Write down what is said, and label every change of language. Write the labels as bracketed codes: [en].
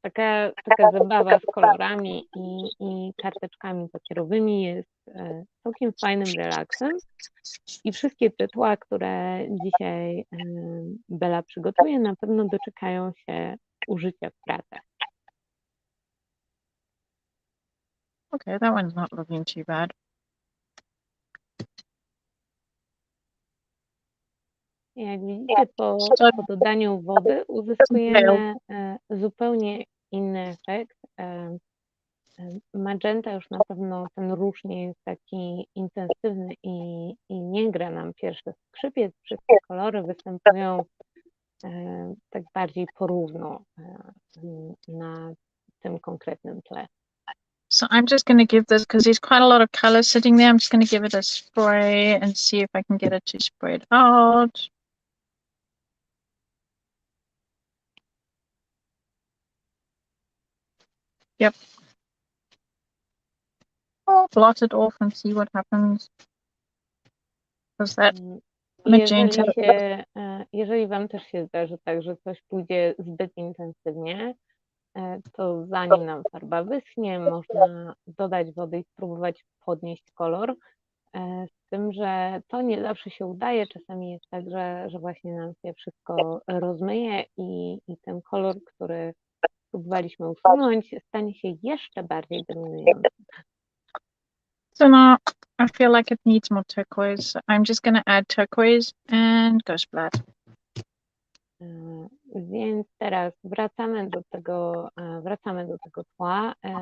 [pl] Taka zabawa z kolorami i karteczkami papierowymi jest całkiem fajnym relaksem. I wszystkie te tła, które dzisiaj Bela przygotuje, na pewno doczekają się użycia w pracach. [en] Okay, that one's not looking too bad. [pl] Jak widzicie, po dodaniu wody uzyskujemy zupełnie inny efekt. Magenta już na pewno ten róż nie jest taki intensywny i nie gra nam pierwszy skrzypiec. Wszystkie kolory występują tak bardziej porówno na tym konkretnym tle. [en] So I'm just going to give this, because there's quite a lot of color sitting there, I'm just going to give it a spray and see if I can get it to spread out. Yep. I'll blot it off and see what happens. Because that magenta... [pl] Jeżeli Wam też się zdarzy tak, że coś pójdzie zbyt intensywnie, to zanim nam farba wyschnie, można dodać wody i spróbować podnieść kolor. Z tym, że to nie zawsze się udaje. Czasami jest tak, że właśnie nam się wszystko rozmyje i ten kolor, który próbowaliśmy usunąć, stanie się jeszcze bardziej dominujący. [en] So now I feel like it needs more turquoise. So I'm just going to add turquoise and go splat. [pl] Więc teraz wracamy do tego tła.